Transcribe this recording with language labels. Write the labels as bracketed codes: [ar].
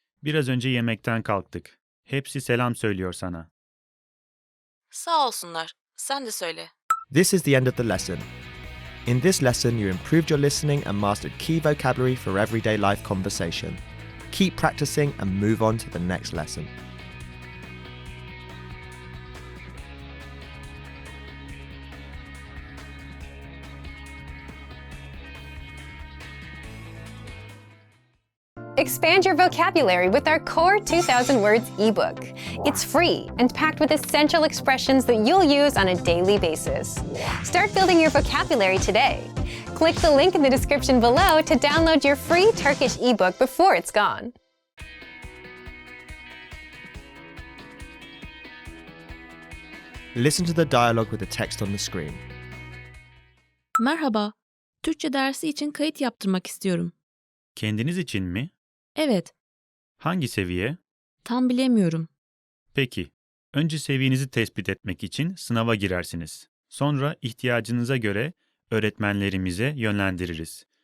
[tr] Biraz önce yemekten kalktık. Hepsi selam söylüyor sana. Sağ olsunlar. Sen de söyle. [en] This is the end of the lesson. In this lesson, you improved your listening and mastered key vocabulary for everyday life conversation. Keep practicing and move on to the next lesson. Expand your vocabulary with our Core 2000 Words ebook. It's free and packed with essential expressions that you'll use on a daily basis. Start building your vocabulary today. Click the link in the description below to download your free Turkish ebook before it's gone. Listen to the dialogue with the text on the screen. [tr] Merhaba. Türkçe dersi için kayıt yaptırmak istiyorum. Kendiniz için mi? Evet, Hangi seviye? tam bilemiyorum. Peki. Önce seviyenizi tespit etmek için sınava girersiniz. Sonra ihtiyacınıza göre öğretmenlerimize yönlendiririz.